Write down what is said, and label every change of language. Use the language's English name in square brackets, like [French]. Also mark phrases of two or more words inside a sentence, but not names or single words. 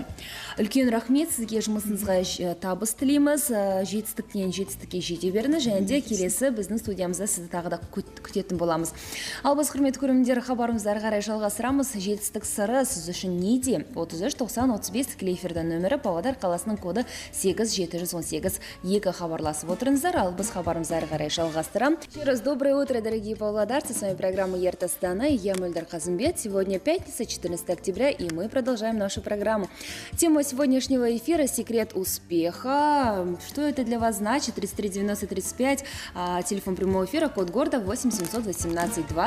[Kazakh] Үлкен рахмет, сізге жұмысыңызға табыс тілейміз, жетістіктен жетістікке жете беріңіз, және де келесі біздің студиямызда сізді тағы да күтетін боламыз. Ал біз, құрметті көрермендер, хабарымызды ары қарай жалғастырамыз. Жетістік сыры сіз үшін неде? 33-90-35 тікелей эфирдің нөмірі, Павлодар қаласының коды 8718. Екі хабарласып отырыңыздар, ал біз хабарымызды әрі қарай жалғастырамыз. [Russian] Еще раз доброе утро, дорогие павлодарцы. С вами программа «Ерт Астана» и я, Мөлдір Қазымбет. Сегодня пятница, 14 октября, и мы продолжаем нашу программу. Тема сегодняшнего эфира – секрет успеха. Что это для вас значит? 33 90 35, телефон прямого эфира, код города 8 718 2.